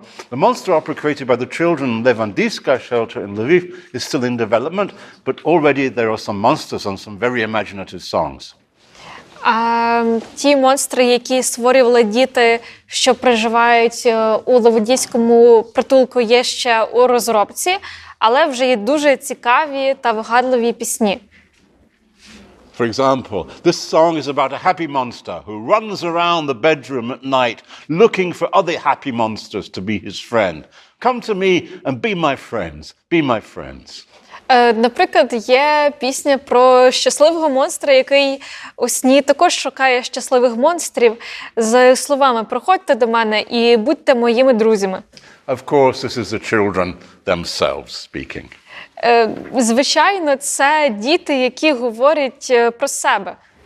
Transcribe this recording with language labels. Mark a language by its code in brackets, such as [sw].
[en] The monster opera created by the children Levandівська shelter in Lviv is still in development, but already there are some monsters and some very imaginative songs. [uk] Ті монстри, які створювали діти, що проживають у Левандівському притулку, є ще у розробці, але вже є дуже цікаві та вигадливі пісні. [en] For example, this song is about a happy monster who runs around the bedroom at night looking for other happy monsters to be his friend. Come to me and be my friends. Be my friends. [uk] Наприклад, є пісня про щасливого монстра, який у сні також шукає щасливих монстрів з словами «Проходьте до мене і будьте моїми друзями». [en] Of course, this is the children themselves speaking. [uk] Звичайно, це діти, які говорять про себе.